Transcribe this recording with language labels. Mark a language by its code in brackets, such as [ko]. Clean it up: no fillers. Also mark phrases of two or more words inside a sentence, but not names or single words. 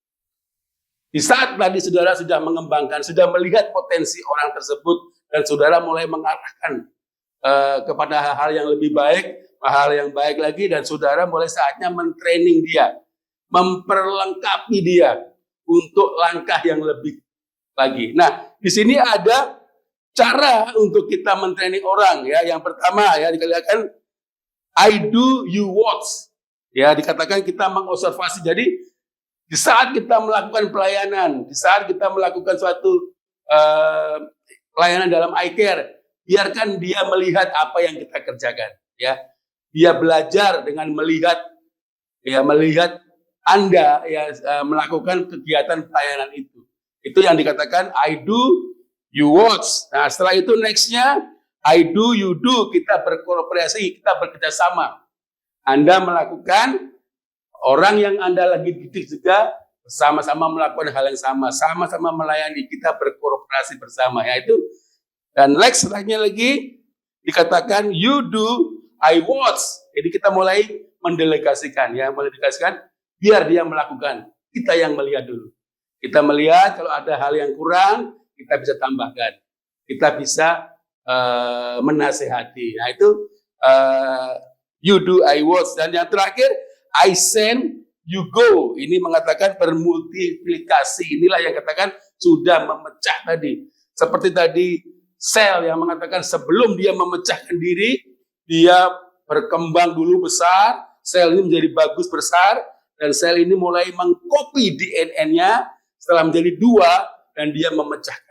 [id] Di saat tadi saudara sudah mengembangkan, sudah melihat potensi orang tersebut, dan saudara mulai mengarahkan kepada hal-hal yang lebih baik, hal yang baik lagi, dan saudara mulai saatnya mentraining dia, memperlengkapi dia untuk langkah yang lebih lagi. Nah, di sini ada cara untuk kita mentraining orang, ya. Yang pertama, ya, dikatakan [en] I do, you watch. [id] Ya, dikatakan kita mengobservasi. Jadi di saat kita melakukan pelayanan, di saat kita melakukan suatu pelayanan dalam iCare, biarkan dia melihat apa yang kita kerjakan, ya. Dia belajar dengan melihat, ya, melihat Anda, ya, melakukan kegiatan pelayanan itu. Itu yang dikatakan [en] I do, you watch. [id] Nah, setelah itu nextnya [en] I do, you do. [id] Kita berkooperasi, kita bekerjasama. Anda melakukan, orang yang Anda lagi didik juga sama-sama melakukan hal yang sama, sama-sama melayani, kita berkooperasi bersama, yaitu. Dan next setelahnya lagi dikatakan [en] you do, I watch. [id] Jadi kita mulai mendelegasikan, ya, mendelegasikan biar dia melakukan. Kita yang melihat dulu. Kita melihat kalau ada hal yang kurang, kita bisa tambahkan. Kita bisa menasehati. Nah, itu [en] you do, I watch. [id] Dan yang terakhir, [en] I send, you go. [id] Ini mengatakan bermultiplikasi. Inilah yang katakan sudah memecah tadi. Seperti tadi sel yang mengatakan sebelum dia memecahkan diri, dia berkembang dulu besar, sel ini menjadi bagus besar, dan sel ini mulai mengcopy DNA-nya setelah menjadi 2 dan dia memecahkan.